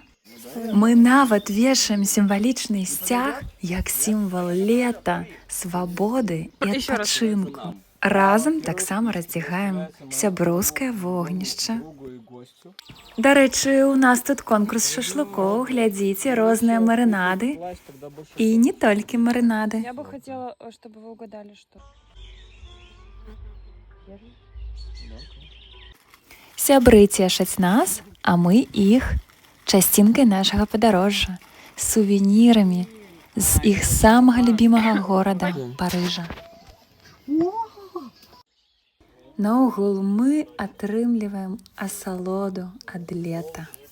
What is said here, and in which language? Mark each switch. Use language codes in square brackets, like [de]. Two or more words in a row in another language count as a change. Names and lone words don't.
[be] Мы нават вешаем сімвалічны сцяг як сімвал лета, свабоды і адпачынку. Разам таксама раздзягаем сяброўскае вогнішча. Дарэчы, у нас тут конкурс шашлыкоў, глядзіце, розныя марынады. І не толькі марынады. [ru] Я бы хотела, чтобы вы угадали, что... [be] Сябры цешаць нас, а мы іх часцінкай нашага падарожжа, сувенірамі з іх самага любімага горада Парыжа. Наогул мы атрымліваем асалоду ад лета.